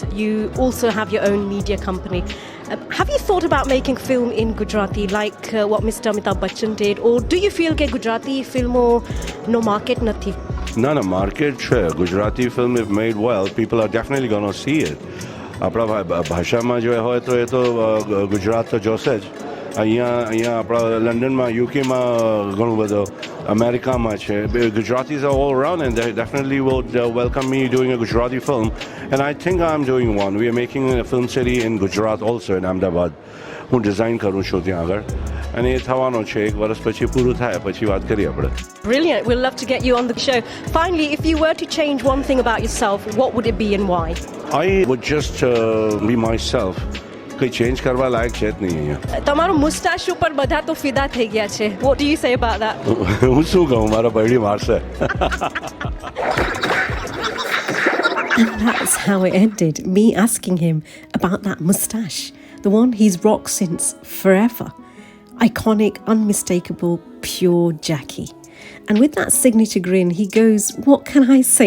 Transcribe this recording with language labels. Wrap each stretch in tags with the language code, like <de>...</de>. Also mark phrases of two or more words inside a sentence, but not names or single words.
<en>You also have your own media company. Have you thought about making film in Gujarati like what Mr. Amitabh Bachchan did? Or do you feel that Gujarati</en> <gu>ફિલ્મોનો માર્કેટ નથી? No, market છે.</gu> <en>Gujarati film, if made well, people are definitely going to see it.</en> <gu>આપણા ભાષામાં જો હોય તો એ તો ગુજરાત તો જોશે જ અહીંયા આપણા લંડનમાં યુકેમાં ઘણું બધું અમેરિકામાં છે.</gu> <en>Gujaratis are all around and they definitely would welcome me doing a Gujarati film, and I think I'm doing one. We are making a film city in Gujarat also in Ahmedabad.</en> <gu>હું ડિઝાઇન કરું છું ત્યાં આગળ અને એ થવાનો છે. 1 વર્ષ પછી પૂરું થાય પછી વાત કરીએ આપણે.</gu> <en>Brilliant. We'd love to get you on the show. Finally, if you were to change one thing about yourself, what would it be and why? I would just be myself.</en> <gu>કંઈ ચેન્જ કરવા લાયક છે જ નહીં અહીંયા. તમારો મુસ્ટાશ ઉપર બધા તો ફિદા થઈ ગયા છે.</gu> <en>What do you say about that?</en> <gu>હું શું કહું, મારા બૈડી મારશે.</gu> <en>And that's how it ended, me asking him about that moustache, the one he's rocked since forever. Iconic, unmistakable, pure Jackie. And with that signature grin, he goes, "What can I say?</en>